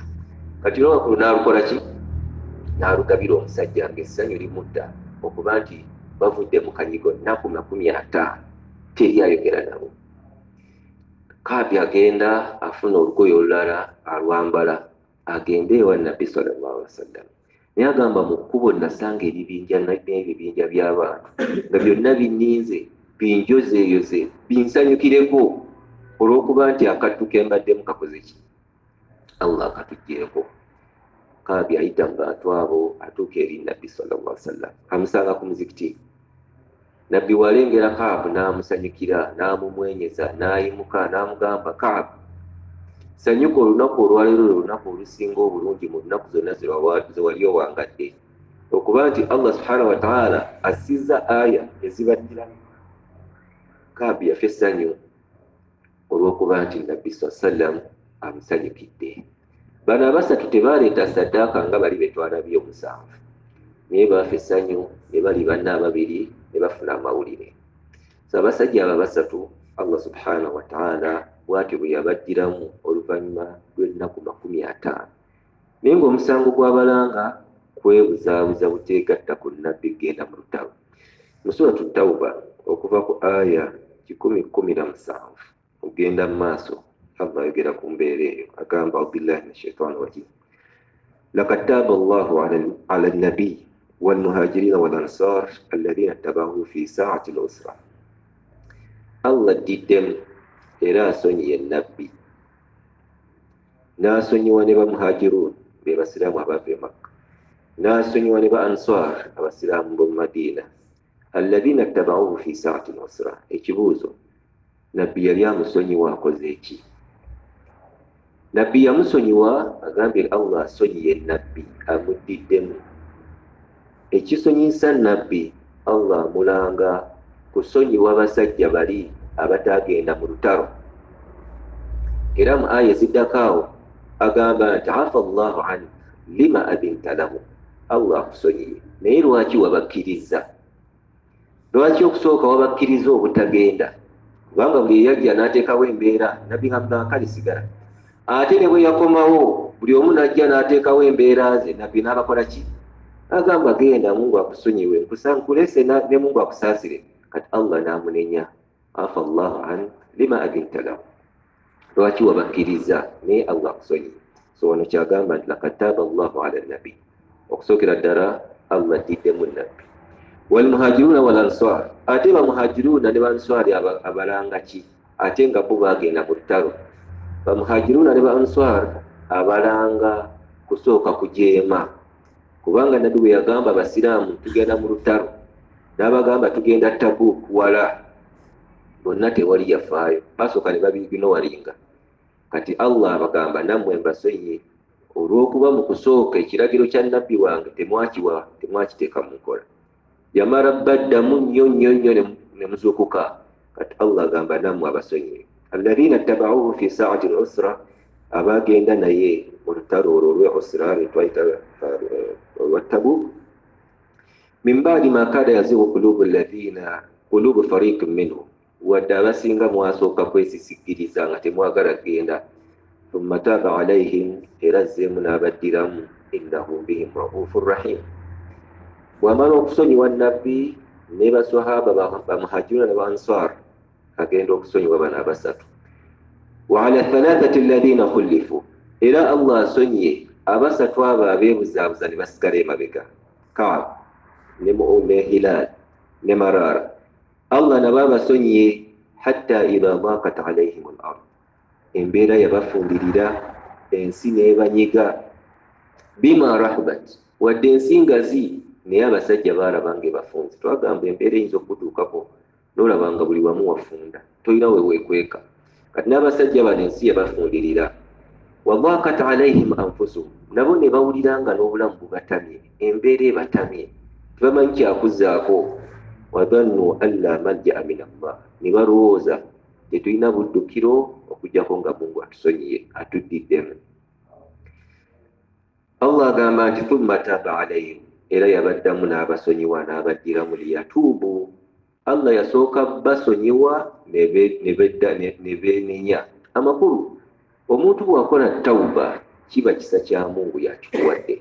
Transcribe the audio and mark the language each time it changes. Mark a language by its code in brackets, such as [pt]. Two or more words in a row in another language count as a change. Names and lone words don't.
[lg] Kati olwakulu n'alukola ki? N'alugabira omusajja ng'essanyu limudda okuba nti bavudde mu kanyigo nnaku 50 teri ayogera nabo. Kaabi agenda afuna olugoye olulala alwambala agende ewa Nabbi [ar] صلى الله عليه وسلم. [lg] Naye agamba mu kkubo nasanga n'ebibinja by'abantu nga byonna binninze binjozeeyoze binsanyukireko olw'okuba nti akattu ke mbaddemu kakoze ki? Allah akatuggyeko. Kaabi ayita mu bantu abo atuuka eri Nabbi [ar] صلى الله عليه وسلم [lg] amusanga ku muzikiti. Nabbi walengera Kaabu n'amusanyukira n'amumwenyeza n'ayimuka n'amugamba, Kaabu sanyuka olunaku olwaleero olunaku olusinga obulungi mu nnaku zonna ze wali owangadde, okuba nti [ar] الله سبحانه وتعالى [lg] assizza aya ezibaddiramu. Kaabu yafa essanyu olw'okuba nti Nabbi [ar] صلى الله عليه وسلم [lg] amusanyukidde. Bano abasatu tebaaleeta saddaaka nga bali betwala byo 7, naye baafa essanyu ne bali banna ababiri ne bafuna amawulire. So abasajja abo basatu [ar] الله سبحانه وتعالى [lg] bw'atyo bwe yabaddiramu oluvannyuma lw'ennaku 50. Naye ng'omusango gw'abalanga kwebuzaabuza buteegatta ku Nabbi genda mu lutalo. Mu suratu Tawba okuva ku aya 10:17 ogenda mu maaso Allah ayogera ku mbeera eyo agamba [ar] بالله من الشيطان الرجيم. لقد تاب الله على النبي والمهاجرين والأنصار الذين اتبعوه في ساعة العسرة. [lg] Allah diddemu era asonyiye Nabbi n'asonyiwa ne bamuhajirun be basiraamu abava e Makka, n'asonyiwa ne ba ansar abasiraamu b'omu Madiina [ar] الذين اتبعوه في ساعة العسرة. [lg] Ekibuuzo, Nabbi yali amusonyiwa akoze ki? Nabbi yamusonyiwa agambye Allah asonyiye Nabbi amuddiddemu. Ekisonyisa Nabbi Allah amulanga kusonyiwa basajja bali abatagenda mu lutalo. Era mu aya eziddako agamba nti [ar] عفا الله عن لم أذنت لهم. [lg] Allah akusonyiye naye lwaki wabakkiriza? Lwaki okusooka wabakkiriza obutagenda? Kubanga buli yajja n'ateekawo embeera Nabbi Hamdan sigala. Ate ne bwe yakomawo buli omu n'ajja n'ateekawo embeera ze, Nabbi n'abakola ki? Agamba genda, Mungu akusonyiwe, nkulese ne Mungu akusaasire. Kati Allah n'amunenya, [ar] عفا الله عن لم أذنت لهم. [lg] Lwaki wabakkiriza naye Allah akusonyiye. So wano kyagamba nti [ar] لقد تاب الله على النبي. [lg] Okusookera ddala Allah addiddemu Nabbi. [ar] والمهاجرون والأنصار, [lg] ate ba muhajiruna ne banswari abalanga ki? Ate nga bo bagenda mu lutalo. Ba muhajiruna ne ba ansar abalanga kusooka kujeema, kubanga Nabbi bwe yagamba abasiraamu tugenda mu lutalo n'abagamba tugenda Tabuk wala, bonna tewali yafaayo, basooka ne babigino walinga. Kati Allah abagamba nammwe mbasonyiye olw'okuba mu kusooka ekiragiro kya Nabbi wange temwakiteeka mu nkola. Yamara baddamu nnyo ne muzuukuka. Kati Allah agamba nammwe abasonyiye. [ar] الذين اتبعوه في ساعة العسرة, [lg] abagenda naye mu lutalo olwo olw'usra lwetwayita olwa Tabuk. [ar] من بعد ما كاد يزيغ قلوب فريق منهم, [lg] wadde abasinga mwasooka kwesisikiriza nga temwagala genda. [ar] ثم تاب عليهم, [lg] era azzeemu n'abaddiramu, [ar] إنه بهم رءوف رحيم. [lg] Bw'amala okusonyiwa Nabbi ne baswahaba bamuhajiruna ne bansar, agenda okusonyiwa bano abasatu. [ar] وعلى الثلاثة الذين خلفوا, [lg] era Allah asonyiye abasatu abo abeebuzaabuza ne basigala emabega, Kaab ne Hilal ne Marara. [ar] Allah [lg] nabo abasonyiye [ar] حتى إذا ضاقت عليهم الأرض, [lg] embeera yabafumbirira, ensi n'ebanyiga. [ar] بما رحبت, [lg] wadde ensi ngazi naye abasajja baalabanga ebafunze. Twagamba embeera eyinza okutuukako n'olabanga buli wamu wafunda, tolina we weekweka. Kati n'abasajja bano ensi yabafundirira. [ar] وضاقت عليهم أنفسهم, [lg] nabo ne bawuliranga n'obulamu bubatamye, embeera ebatamye, tebamanyi kyakuzaako. [ar] وظنوا أن لا ملجأ من الله, [lg] ne balowooza tetulina buddukiro okujjako nga Mungu atusonyiye, atuddiddemu. Allah agamba nti [ar] ثم تاب عليهم, [lg] era yabaddamu n'abasonyiwa n'abaddiramu liyatuubu. Allah yasooka basonyiwa ne beenenya amakulu omuntu bw'akola tawuba kiba kisa kya Mungu yakikuwadde.